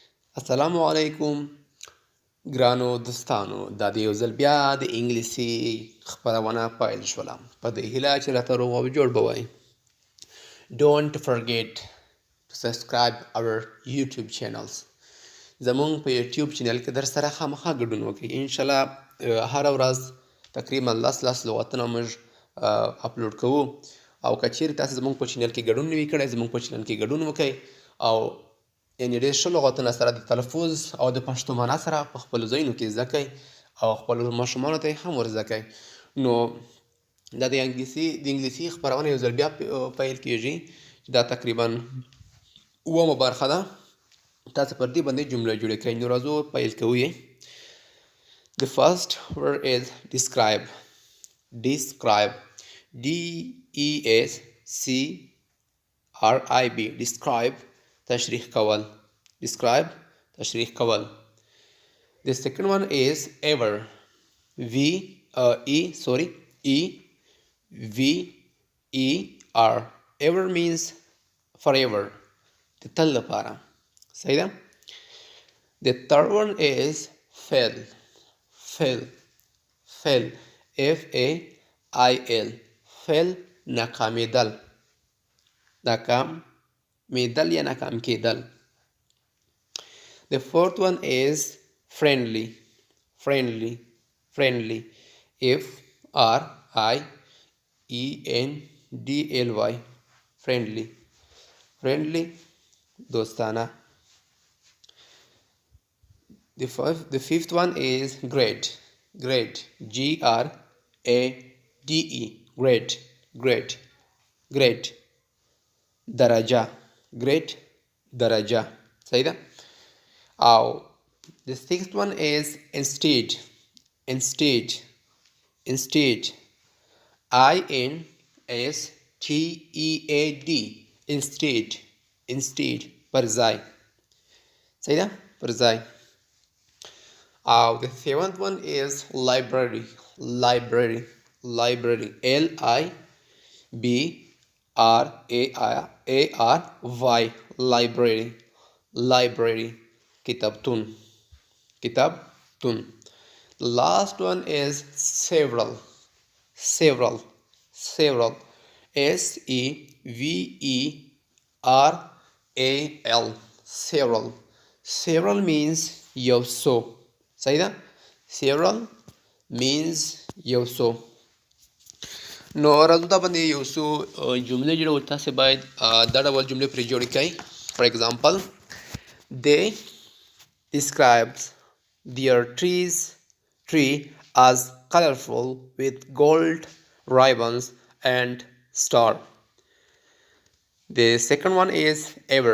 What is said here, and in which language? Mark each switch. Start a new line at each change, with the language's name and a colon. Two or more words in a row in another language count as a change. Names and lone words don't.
Pashto: السلام علیکم ګرانو دوستانو، دا د یو ځل بیا د انګلیسي خپرونه پیل شوله. په دې هیله چې راته روغ او جوړ به وئ.
English: Don't forget to subscribe our YouTube channels.
Pashto: زمونږ په یوټیوب چینل کې در سره خامخا ګډون وکړئ. انشاءالله هره ورځ تقریبا لس لغتونه موږ اپلوډ کوو، او که چیرې تاسې زمونږ په چینل کې ګډون نه وي کړی، زمونږ په چینل کې ګډون وکړئ او یعنې ډېر ښه لغتونه سره د تلفظ او د پښتو معنا سره په خپلو ځایونو کې زده کړئ او خپلو ماشومانو ته یې هم ور زده کړئ. نو دا د انګلیسي خپرونه یو ځل بیا پیل کېږي، چې دا تقریبا اوومه برخه ده. تاسو پر دې باندې جمله جوړې کړئ. نو راځو پیل کوو یې.
English: The first word is describe. Describe. DESCRIB. Describe.
Pashto: تشریح کول. Describe. تشریح کول.
English: The second one is ever. EVER. Ever means forever.
Pashto: د تل لپاره. صحیح ده.
English: The third one is fail. Fail. FAIL. fail.
Pashto: ناکامیدل. ناکامیدل یا ناکام کېدل.
English: The fourth one is friendly. Friendly. FRIENDLY.
Pashto: friendly. دوستانه.
English: The fifth one is grade. GRADE. grade.
Pashto: درجه. grade درجه. صحیح ده.
English: او the sixth one is instead. INSTEAD. instead.
Pashto: پر ځای. صحیح ده. پر ځای.
English: the seventh one is library. LIBRARY. kitabtun. The last one is several. SEVERAL. several means
Pashto: یو څو. صحیح ده.
English: several means
Pashto: یو څو. نو راځو دا باندې یو څو جملې جوړو. تاسې باید دا ډول جملې پرې جوړې کړئ.
English: For example, they describes their tree as colorful with gold ribbons and star. The second one is ever.